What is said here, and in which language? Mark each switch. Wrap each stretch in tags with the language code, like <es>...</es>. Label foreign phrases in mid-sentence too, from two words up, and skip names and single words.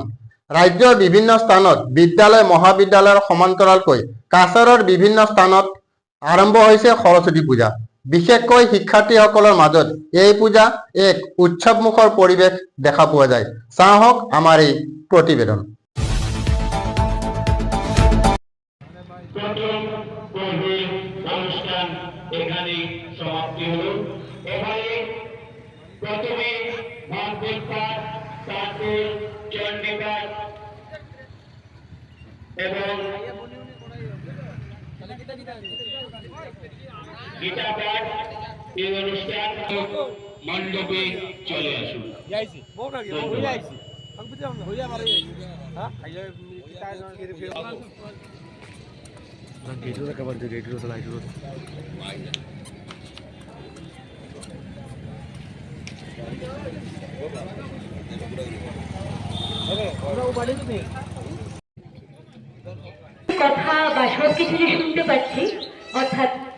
<as>ৰাজ্যৰ বিভিন্ন স্থানত বিদ্যালয় মহাবিদ্যালয়ৰ সমান্তৰালকৈ কাছাৰৰ বিভিন্ন স্থানত আৰম্ভ হৈছে সৰস্বতী পূজা। বিশেষকৈ শিক্ষাৰ্থীসকলৰ মাজত এই পূজা এক উৎসৱমুখৰ পৰিৱেশ দেখা পোৱা যায়। চাওক আমাৰ এই প্ৰতিবেদন।</as> <bn>প্রথম পর্বের অনুষ্ঠান এখানে সমাপ্তি হলো। এবারে প্রথমে ভাগবত পাঠ, তারপর চণ্ডীপাঠ এবং গীতা পাঠ এই অনুষ্ঠান মণ্ডপে চলে আসুন।</bn> <mr>गेटवर कवर दे गेटवर चला गेटवर</mr> <bn>কথা বা সবকিছু যে শুনতে পাচ্ছি, অর্থাৎ</bn>